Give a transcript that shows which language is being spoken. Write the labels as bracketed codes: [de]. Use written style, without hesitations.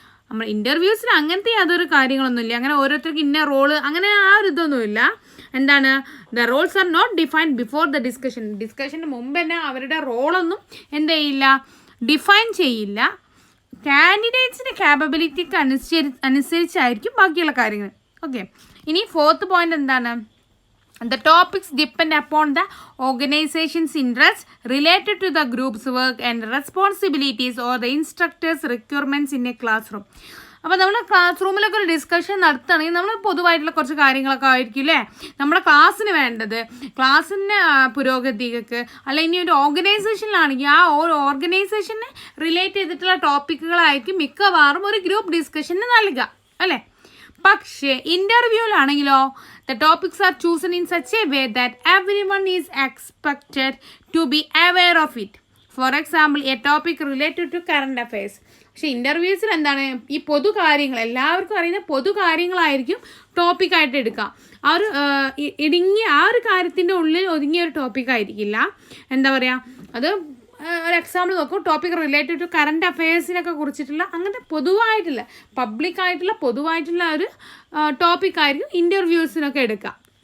[ml] നമ്മൾ ഇൻ്റർവ്യൂസിൽ അങ്ങനത്തെ യാതൊരു കാര്യങ്ങളൊന്നുമില്ല. അങ്ങനെ ഓരോരുത്തർക്ക് ഇന്ന റോള് അങ്ങനെ ആ ഒരു ഇതൊന്നുമില്ല. എന്താണ്, [en] The roles are not defined before the discussion. [ml] ഡിസ്കഷന് മുമ്പ് തന്നെ അവരുടെ റോളൊന്നും എന്ത് ചെയ്യില്ല, ഡിഫൈൻ ചെയ്യില്ല. കാൻഡിഡേറ്റ്സിൻ്റെ കാപ്പബിലിറ്റിക്ക് അനുസരിച്ചായിരിക്കും ബാക്കിയുള്ള കാര്യങ്ങൾ. ഓക്കെ, ഇനി ഫോർത്ത് പോയിന്റ് എന്താണ്, [en] the topics depend upon the organization's interests related to the group's work and responsibilities or the instructor's requirements in a classroom. [ml] അപ്പോൾ നമ്മൾ ക്ലാസ് റൂമിലൊക്കെ ഒരു ഡിസ്കഷൻ നടത്തുകയാണെങ്കിൽ നമ്മൾ പൊതുവായിട്ടുള്ള കുറച്ച് കാര്യങ്ങളൊക്കെ ആയിരിക്കും അല്ലേ നമ്മുടെ ക്ലാസ്സിന് വേണ്ടത്. ക്ലാസ്സിൻ്റെ പുരോഗതിക്ക് അല്ലെങ്കിൽ ഇനി ഒരു ഓർഗനൈസേഷനിലാണെങ്കിൽ ആ ഒരു ഓർഗനൈസേഷനെ റിലേറ്റ് ചെയ്തിട്ടുള്ള ടോപ്പിക്കുകളായിരിക്കും മിക്കവാറും ഒരു ഗ്രൂപ്പ് ഡിസ്കഷന് നൽകുക അല്ലേ. പക്ഷേ ഇൻ്റർവ്യൂവിലാണെങ്കിലോ [en] the topics are chosen in such a way that everyone is expected to be aware of it. For example, a topic related to current affairs. [ml] പക്ഷേ ഇൻ്റർവ്യൂസിൽ എന്താണ്, ഈ പൊതു കാര്യങ്ങൾ എല്ലാവർക്കും അറിയുന്ന പൊതു കാര്യങ്ങളായിരിക്കും ടോപ്പിക്കായിട്ട് എടുക്കുക. ആ ഒരു ഇടുങ്ങിയ ആ ഒരു കാര്യത്തിൻ്റെ ഉള്ളിൽ ഒതുങ്ങിയ ഒരു ടോപ്പിക്കായിരിക്കില്ല. എന്താ പറയുക, അത് ഒരു എക്സാമ്പിൾ നോക്കൂ. ടോപ്പിക് റിലേറ്റഡ് ടു കറണ്ട് അഫെയർസിനൊക്കെ കുറിച്ചിട്ടുള്ള അങ്ങനത്തെ പൊതുവായിട്ടുള്ള പബ്ലിക്കായിട്ടുള്ള പൊതുവായിട്ടുള്ള ഒരു ടോപ്പിക്കായിരിക്കും ഇൻ്റർവ്യൂസിനൊക്കെ എടുക്കുക.